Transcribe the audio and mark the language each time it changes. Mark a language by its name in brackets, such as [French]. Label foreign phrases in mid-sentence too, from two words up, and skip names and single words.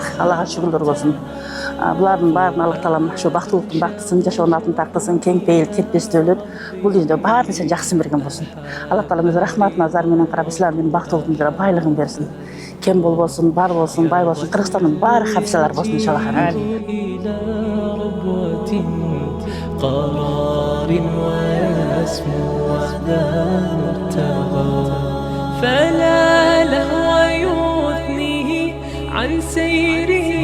[Kyrgyz] Аллага шүгүрлөр болсун. Булардын баарын Алла Таалам ушу бактылыктын бактысын, жашоонун алтын тактысын, кең пейил, кетпестүүлүк бул дүйнөдө баарын нерсени жакшысын берген болсун. Алла Таалам өз рахмат назары менен карап, исламдын бактылыктын байлыгын берсин. Кем болбосун, бар болсун, бай болсун, Кыргызстандын баары хафизалар болсун иншаллах. [Arabic] قرار ويسمو وحده مرتضى فلا لهو يثنيه عن سير